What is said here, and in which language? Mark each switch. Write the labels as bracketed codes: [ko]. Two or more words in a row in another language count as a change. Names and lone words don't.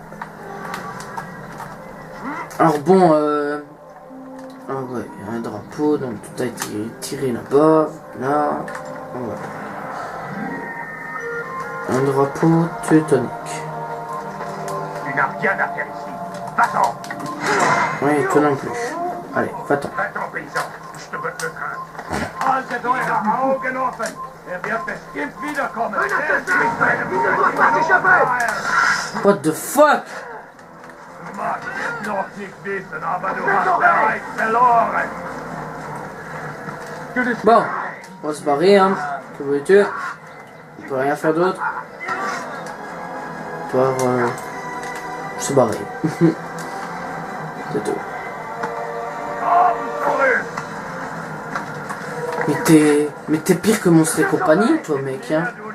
[fr] Alors bon, ah ouais, il y a un drapeau, donc tout a été tiré là-bas, là, voilà. Un drapeau teutonique. Tu n'as rien à faire ici. Va-t'en. Oui, toi non plus. Allez, va-t'en. Va-t'en, paysan. Je te bats le crâne. [de] Halte eure Augen offen. Wird bestimmt wiederkommen. [fr] Il ne doit pas s'échapper. [en] What the fuck? [de] Du magst es noch nicht wissen, aber du hast bereits verloren. [fr] Bon, on va se barrer, hein. Que veux-tu? On peut rien faire d'autre. Par se barrer. C'est tout. Mais t'es pire que Monstre et compagnie, toi, mec, hein.